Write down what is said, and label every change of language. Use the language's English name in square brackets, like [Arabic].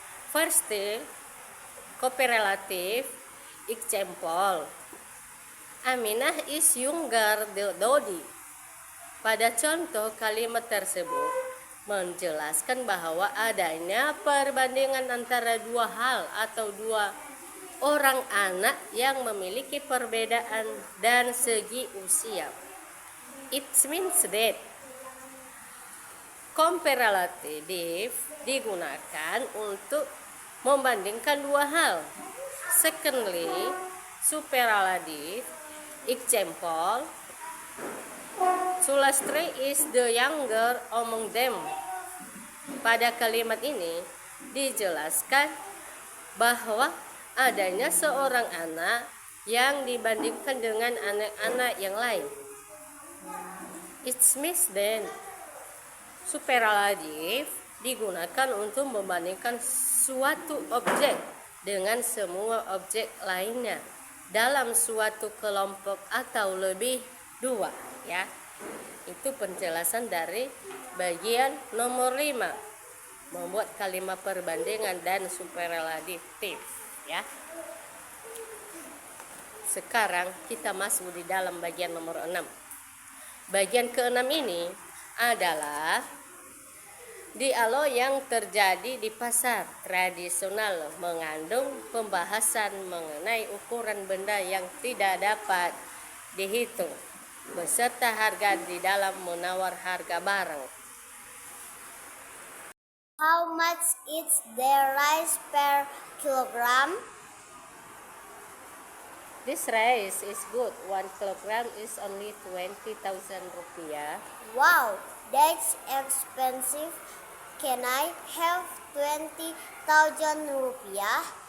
[English] First, cooperative example. Aminah is younger than Dodi. [Indonesian] Pada contoh kalimat tersebut menjelaskan bahwa adanya perbandingan antara dua hal atau dua orang anak yang memiliki perbedaan dan segi usia. [English] It means that [Indonesian] comparative digunakan untuk membandingkan dua hal. [English] Secondly, superlative example, Sulastri is the younger among them. [Indonesian] Pada kalimat ini dijelaskan bahwa adanya seorang anak yang dibandingkan dengan anak-anak yang lain. [English] It means then [Indonesian] superlative digunakan untuk membandingkan suatu objek dengan semua objek lainnya dalam suatu kelompok atau lebih dua ya. Itu penjelasan dari bagian nomor 5, membuat kalimat perbandingan dan superlatif ya. Sekarang kita masuk di dalam bagian nomor 6. Bagian ke-6 ini adalah dialog yang terjadi di pasar tradisional, mengandung pembahasan mengenai ukuran benda yang tidak dapat dihitung beserta harga di dalam menawar harga barang. [English] How much is the rice per kilogram? This rice is good. 1 kilogram is only 20,000 rupiah. Wow, that's expensive. Can I have 20,000 rupiah?